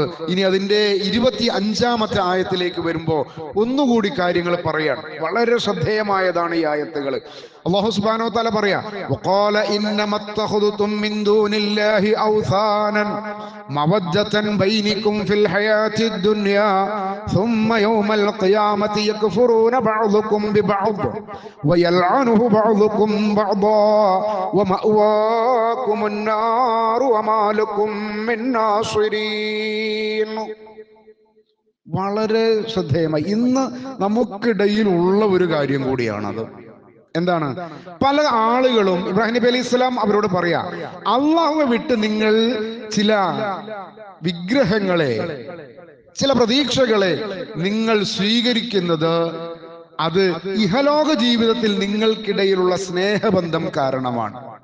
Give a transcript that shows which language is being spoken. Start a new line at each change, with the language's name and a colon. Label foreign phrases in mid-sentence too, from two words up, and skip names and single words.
Malayalam: ഇനി അതിന്റെ 25-ാമത്തെ ആയത്തിലേക്ക് വരുമ്പോ ഒന്നുകൂടി കാര്യങ്ങൾ പറയാൻ വളരെ ശ്രദ്ധേയമായതാണ് ഈ ആയത്തുകൾ.
Arabic: الله سبحانه وتعالى പറയാ, وقال إنما اتخذتم من دون الله أوثانا مودة بينكم في الحياة الدنيا ثم يوم القيامة يكفرون بعضكم ببعض ويلعنه بعضكم بعضا ومأواكم النار وما لكم من ناصرين.
Malayalam: വളരെ ശ്രദ്ധേയമായി ഇന്ന് നമുക്കിടയിൽ ഉള്ള ഒരു കാര്യം കൂടിയാണത്. എന്താണ്? പല ആളുകളും ഇബ്രാഹിം നബി
Arabic: عليه السلام
Malayalam: അവരോട് പറയാ, അള്ളാഹുവെ വിട്ട് നിങ്ങൾ ചില വിഗ്രഹങ്ങളെ, ചില പ്രതീക്ഷകളെ നിങ്ങൾ സ്വീകരിക്കുന്നത് അത് ഇഹലോക ജീവിതത്തിൽ നിങ്ങൾക്കിടയിലുള്ള സ്നേഹബന്ധം കാരണമാണ്.